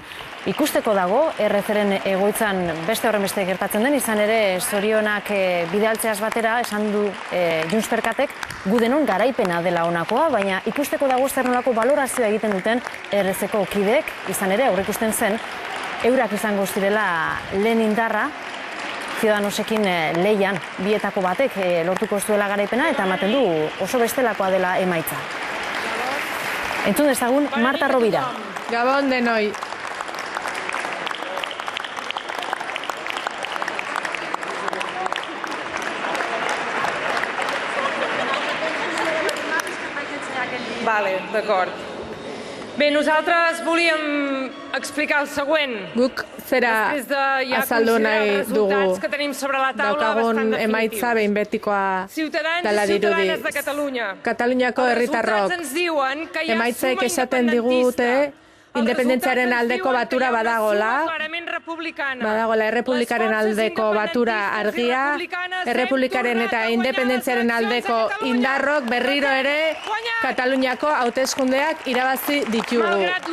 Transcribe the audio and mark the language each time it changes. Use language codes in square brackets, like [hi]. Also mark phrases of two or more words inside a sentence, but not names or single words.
[eu] ikusteko dago, errezeren egoitzan beste horren beste gertatzen den, izan ere zorionak bidaltzeaz batera, esan du Junts Perkatek, gu denon garaipena dela honakoa, baina ikusteko dago zer nolako balorazioa egiten duten errezeko kideek, izan ere, aurreikusten zen, eurak izango zirela lehen indarra, Ciudadanosekin leian bietako batek lortuko zuela garaipena eta ematen du oso bestelakoa dela emaitza. Entzun dezagun Marta Rovira. Gabon denoi. [ca] Vale, d'acord. Bé, nosaltres volíem explicar el següent. [eu] Guk zera azaldu nahi dugu daukagun emaitza behin betikoa dela dirudiz. Kataluniako herritarrok emaitzek esaten digute independentziaren aldeko batura badagola, errepublikaren aldeko batura argia, errepublikaren eta independentziaren aldeko indarrok berriro ere Kataluniako hauteskundeak irabazi ditugu.